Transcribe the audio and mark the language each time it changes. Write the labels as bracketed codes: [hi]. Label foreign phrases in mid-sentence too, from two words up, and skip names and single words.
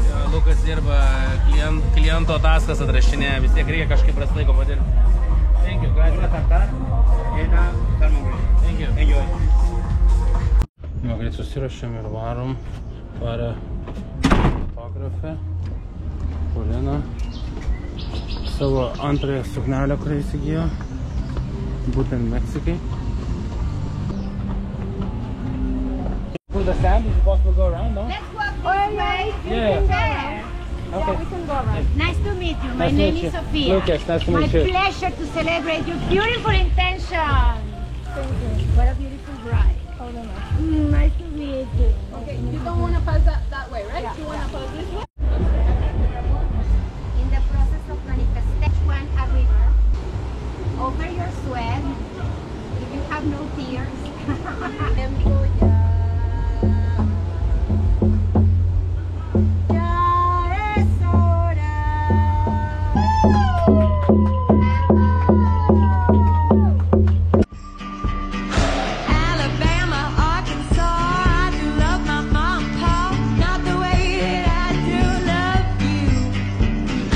[lt] Lukas dirba kliento ataskas atrašinėje, vis tiek reikia kažkaip laiko padirbti. [en] Thank you, gracias. Thank you. Enjoy. [lt] Jo, greit susirašėm ir varom. Varė fotografę, Paulina. Savo antrąją suknelę, kurią įsigijo. Būtent Meksikai. [en] For the stand, is it possible to go around, no? Let's walk this way. Yeah. There. Okay. We can go around. Nice to meet you. My Nice to name meet you. is Sophia. Lucas, nice to meet you. My pleasure to celebrate your beautiful intention. Thank you. What a beautiful bride. Hold on. Nice to meet you. Okay, you don't want to pass that way, right? You want to pass this way? In the process of manifestation, a river over your sweat. If you have no tears. [es] Ya es hora. [en] Alabama, Arkansas, I do love my mom and pa, not the way that I do love you.